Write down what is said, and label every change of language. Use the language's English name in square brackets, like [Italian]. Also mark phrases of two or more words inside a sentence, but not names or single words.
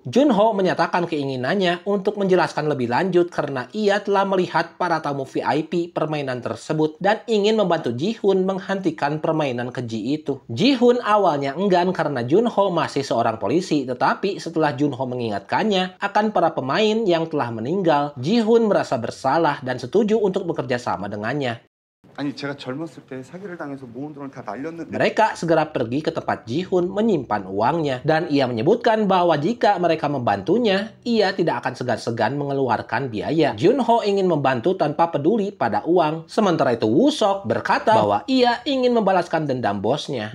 [Indonesian] Jun-ho menyatakan keinginannya untuk menjelaskan lebih lanjut karena ia telah melihat para tamu VIP permainan tersebut dan ingin membantu Ji-hoon menghentikan permainan keji itu. Ji-hoon awalnya enggan karena Jun-ho masih seorang polisi, tetapi setelah Jun-ho mengingatkannya akan para pemain yang telah meninggal, Ji-hoon merasa bersalah dan setuju untuk bekerja sama dengannya. [Korean] 아니 제가 젊었을 때 사기를 당해서 모은 돈을 다 날렸는데. [Indonesian] Mereka segera pergi ke tempat Ji-hoon menyimpan uangnya dan ia menyebutkan bahwa jika mereka membantunya, ia tidak akan segan-segan mengeluarkan biaya. Jun-ho ingin membantu tanpa peduli pada uang. Sementara itu Woo-sok berkata bahwa ia ingin membalaskan dendam bosnya.